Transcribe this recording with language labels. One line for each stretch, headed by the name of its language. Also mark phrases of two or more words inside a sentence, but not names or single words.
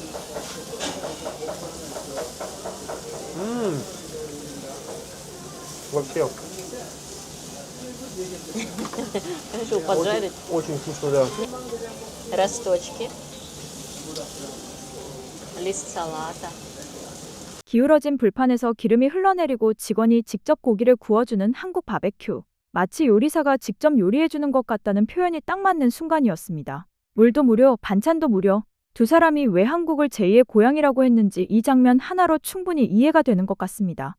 Russian: Вообще, Решил поджарить очень вкусно, да. росточки. Лист салата.
Korean: 기울어진 불판에서 기름이 흘러내리고 직원이 직접 고기를 구워주는 한국 바베큐. 마치 요리사가 직접 요리해주는 것 같다는 표현이 딱 맞는 순간이었습니다. 물도 무료, 반찬도 무료. 두 사람이 왜 한국을 제2의 고향이라고 했는지 이 장면 하나로 충분히 이해가 되는 것 같습니다.